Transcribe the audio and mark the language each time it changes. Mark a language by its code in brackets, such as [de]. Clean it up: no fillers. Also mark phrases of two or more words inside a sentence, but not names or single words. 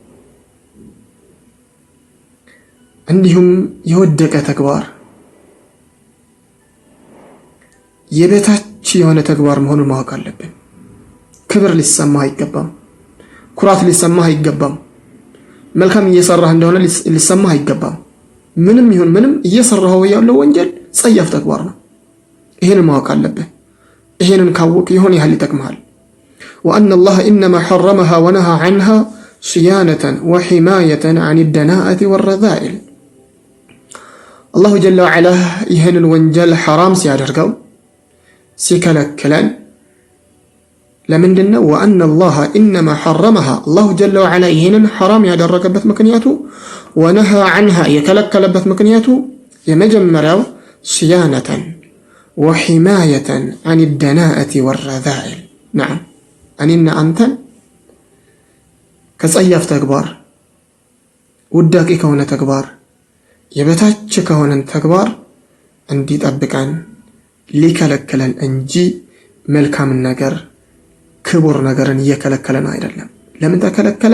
[am] እንዲሁም የወደቀ ተግባር የበታች የሆነ ተግባር መሆኑን ማወቅ አለብን። ክብር ሊሰማህ አይገባም። ኩራት ሊሰማህ አይገባም። መልካም እየሰራህ እንደሆነ ሊሰማህ አይገባም። ምንም ይሁን ምንም እየሰራኸው ያለው ወንጀል ጸያፍ ተግባር ነው። ይሄንን ማወቅ አለብህ። ይሄንን ካወቅ ይሆን ያህል ይጠቅምሃል። [ar] وأن الله إنما حرمها ونهى عنها صيانة وحماية عن الدناءة والرذائل. الله جل وعلا [am] ይሄንን ወንጀል حرام ሲያደርገው ሲከለክለን ለምንድነው? [ar] وأن الله إنما حرمها الله جل وعلا [am] ይሄንን حرام ያደረገበት ምክንያቱ [ar] ونهى عنها [am] የከለከለበት ምክንያቱ የመጀመሪያው [ar] صيانة وحماية عن الدناءة والرذائل. [am] نعم እኔና አንተን ከጸያፍ ተግባር ውዳቂ ከሆነ ተግባር የበታች ከሆነ ተግባር እንዲጠብቀን ሊከለክለን እንጂ መልካም ነገር ክቡር ነገርን እየከለከለን አይደለም። ለምን ተከለከለ?